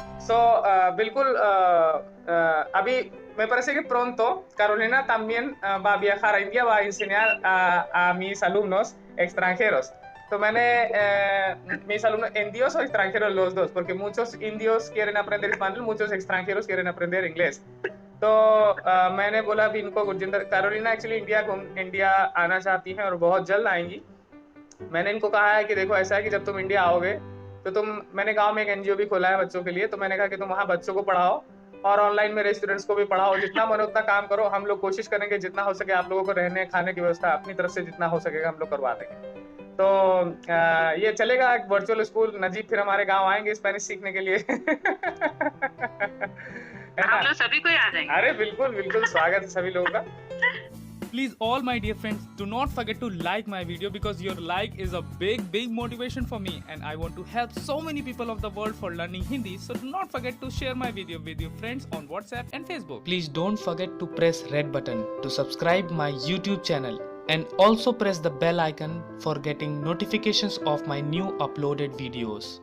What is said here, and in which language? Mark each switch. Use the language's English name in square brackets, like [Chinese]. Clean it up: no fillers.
[Spanish] So, [Hindi] बिल्कुल अभी [Spanish] me parece que pronto Carolina también va a viajar a India, va a enseñar a mis alumnos extranjeros. [Hindi] तो मैंने [Spanish] mis alumnos indios o extranjeros los dos, porque muchos indios quieren aprender español, muchos extranjeros quieren aprender inglés. [Hindi] तो मैंने बोला भी इनको, Gurjinder, Carolina actually India आना चाहती हैं और बहुत जल्द आएंगी। मैंने इनको कहा है कि देखो ऐसा है कि जब तुम इंडिया आओगे तो मैंने गांव में एक एनजीओ भी खोला है बच्चों के लिए, तो मैंने कहा कि तुम वहाँ बच्चों को पढ़ाओ और ऑनलाइन मेरे स्टूडेंट्स को भी पढ़ाओ, जितना मन उतना काम करो। हम लोग कोशिश करेंगे जितना हो सके आप लोगों को रहने खाने की व्यवस्था अपनी तरफ से जितना हो सकेगा हम लोग करवा देंगे। तो ये चलेगा एक वर्चुअल स्कूल। नजीब फिर हमारे गांव आएंगे स्पेनिश सीखने के लिए। हम लोग सभी को आ जाएंगे। अरे बिल्कुल बिल्कुल, स्वागत है सभी लोगों का। [English] Please, all my dear friends, do not forget to like my video, because your like is a big motivation for me, and I want to help so many people of the world for learning Hindi. So do not forget to share my video with your friends on WhatsApp and Facebook. Please don't forget to press red button to subscribe my YouTube channel, and also press the bell icon for getting notifications of my new uploaded videos.